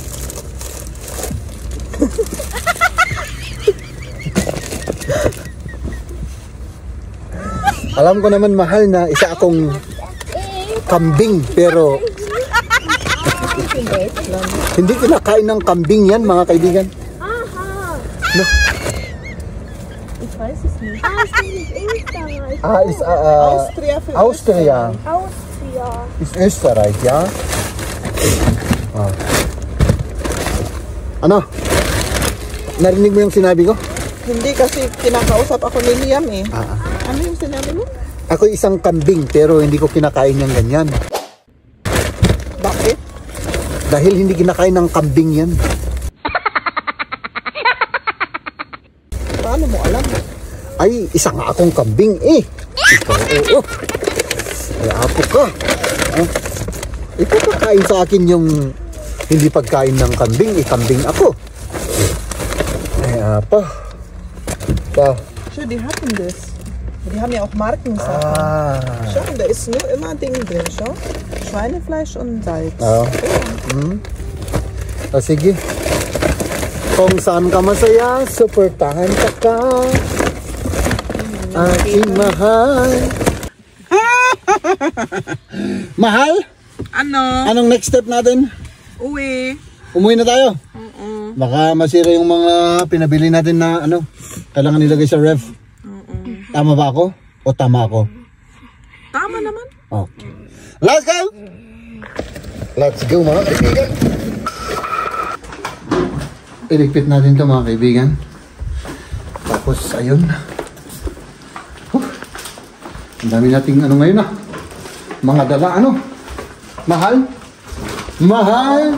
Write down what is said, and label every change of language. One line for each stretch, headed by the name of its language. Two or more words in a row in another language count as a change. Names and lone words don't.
Filipino: Alam ko naman mahal na isa akong kambing pero hindi kinakain ng kambing yan mga kaibigan. No?
German: Ich weiß es nicht. Österreich. Ah, is Austria für Austria. Austria. Ist Österreich, ja? Ah.
Filipino: Ano? Narinig mo yung sinabi ko? Hindi kasi kinakausap ako ni Liam eh. Ah. Ano yung sinabi mo? Ako isang kambing pero hindi ko kinakain ng ganyan. Bakit? Dahil hindi kinakain ng kambing yan. Paano mo alam? Ay, isa nga akong kambing eh. Ikaw, oo. Ay, apo ka. Ah. Ikaw kakain sa akin yung hindi pagkain ng kambing, kambing ako. Ay, apa. Pa.
German: Schau, die hatten das. Die haben ja auch Markensachen. Ah. Schau, da ist nur immer Ding drin, schau. Schweinefleisch und Salz.
Filipino: Oo. O sige. Kung saan ka masaya, suportahan ka. Aking mahal. Mahal? Ano? Anong next step natin? Uwi. Umuwi na tayo? Baka masira yung mga pinabili natin na ano, kailangan nilagay sa ref. Tama ba ako? O tama ako? Tama naman.
English: Okay. Let's go! Let's go
Filipino: mga kaibigan. Iligpit natin to mga kaibigan. Tapos ayun. Ang dami nating ano ngayon ah. Mga dala ano. Mahal. Mahal.